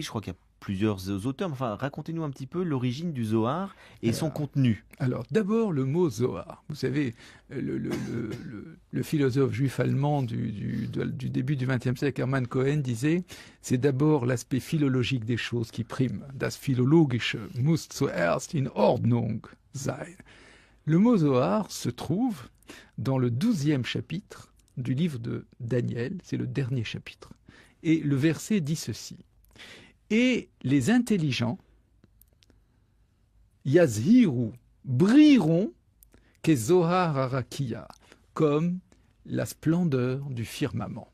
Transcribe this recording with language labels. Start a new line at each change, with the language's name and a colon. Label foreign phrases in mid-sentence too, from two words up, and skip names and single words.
French: Je crois qu'il y a plusieurs auteurs. Enfin, racontez-nous un petit peu l'origine du Zohar et son contenu. Alors, d'abord, le mot Zohar. Vous savez, le philosophe juif allemand du début du XXe siècle, Hermann Cohen, disait « C'est d'abord l'aspect philologique des choses qui prime.
German: Das Philologische muss zuerst in Ordnung sein.
French: » Le mot Zohar se trouve dans le 12e chapitre du livre de Daniel. C'est le dernier chapitre. Et le verset dit ceci. Et les intelligents, yazhiru, brilleront, que
Hebrew: זהר הרקיע,
French: comme la splendeur du firmament.